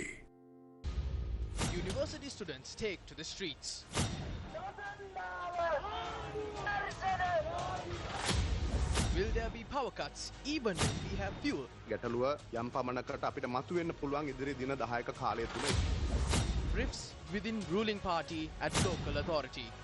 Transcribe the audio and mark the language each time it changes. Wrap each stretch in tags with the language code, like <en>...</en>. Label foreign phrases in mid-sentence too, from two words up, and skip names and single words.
<en>University students take to the streets. Will there be power cuts even if we have fuel?</en> <si>ගැටලුව යම් පමණකට අපිට මතුවෙන්න පුළුවන් ඉදිරි දින 10ක කාලය තුල.</si> <en>Rifts within ruling party at local authority.</en>